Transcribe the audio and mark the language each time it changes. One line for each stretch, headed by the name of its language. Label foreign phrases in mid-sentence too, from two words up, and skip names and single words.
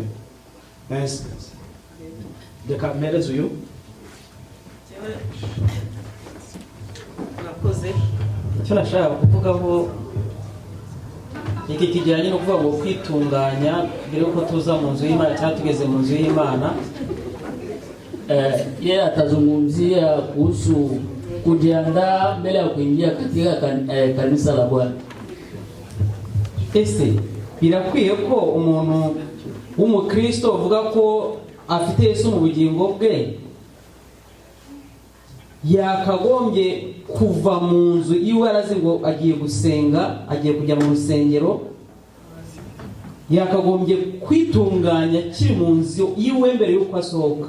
Kinyarwanda: Nice. Reka mpereze uyu. Nakoze icyo nashaka kuvugaho iki kijyanye no kuvuga ngo kwitunganya mbere yuko tuza mu nzu y'Imana cyangwa tugeze mu nzu y'Imana.
Swahili: Yeye atazungumzia kuhusu kujiandaa mbele ya kuingia katika kanisa la Bwana.
Kinyarwanda: Ese birakwiye ko umuntu w'umukristo uvuga ko afite Yesu mu bugingo bwe yakagombye kuva mu nzu iwe arazi ngo agiye gusenga, agiye kujya mu rusengero, yakagombye kwitunganya kiri mu nzu iwe mbere y'uko asohoka?